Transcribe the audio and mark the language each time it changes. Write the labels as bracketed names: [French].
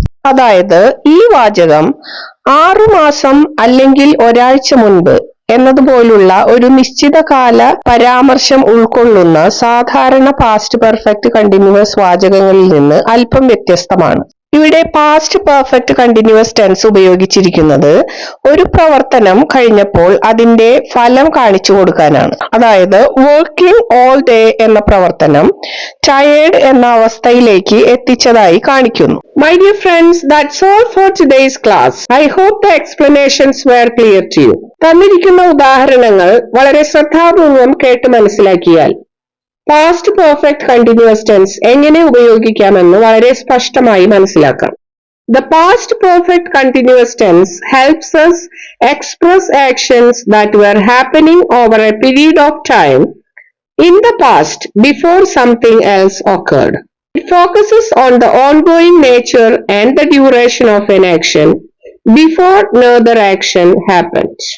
[Malayalam] അതായത് ഈ വാചകം 6 മാസം അല്ലെങ്കിൽ ഒരാഴ്ച മുൻപ് എന്നതുപോലുള്ള ഒരു നിശ്ചിത കാല പരാമർശം ഉൾക്കൊള്ളുന്ന സാധാരണ പാസ്റ്റ് പെർഫെക്റ്റ് കണ്ടിന്യൂസ് വാചകങ്ങളിൽ നിന്ന് അല്പം വ്യത്യസ്തമാണ്. ഇവിടെ പാസ്റ്റ് പെർഫെക്റ്റ് കണ്ടിന്യൂസ് ടെൻസ് ഉപയോഗിച്ചിരിക്കുന്നത് ഒരു പ്രവർത്തനം കഴിഞ്ഞപ്പോൾ അതിന്റെ ഫലം കാണിച്ചു കൊടുക്കാനാണ്. അതായത് [English] working all day [Malayalam] എന്ന പ്രവർത്തനം ടയേർഡ് എന്ന അവസ്ഥയിലേക്ക് എത്തിച്ചതായി കാണിക്കുന്നു. [English] My dear friends, that's all for today's class. I hope the explanations were clear to you. [Malayalam] തന്നിരിക്കുന്ന ഉദാഹരണങ്ങൾ വളരെ ശ്രദ്ധാപൂർവം കേട്ട് മനസ്സിലാക്കിയാൽ പാസ്റ്റ് പെർഫെക്റ്റ് കണ്ടിന്യൂസ് ടെൻസ് എങ്ങനെ ഉപയോഗിക്കാമെന്ന് വളരെ സ്പഷ്ടമായി മനസ്സിലാക്കാം. [English] The past perfect continuous tense helps us express actions that were happening over a period of time in the past before something else occurred. It focuses on the ongoing nature and the duration of an action before another action happened.